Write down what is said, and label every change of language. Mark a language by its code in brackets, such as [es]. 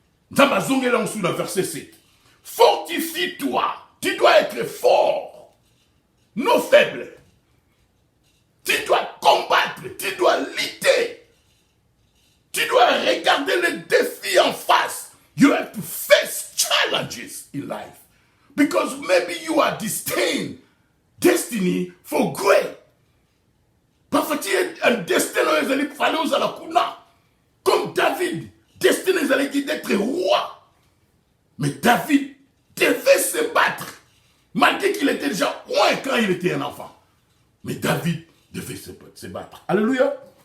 [fr] Dans ma zone, là, on verset 7. Fortifie-toi, tu dois être fort, non faible. Tu dois combattre, tu dois lutter. Tu dois regarder les défis en face. [en] You have to face challenges in life. Because maybe you are destined, destiny for great. [fr] Parfois tu es un destin où il fallait aux alakuna. Comme David, destiné d'être roi. Mais David devait se battre. Malgré qu'il était déjà roi quand il était un enfant. Mais David devait se battre. Alléluia.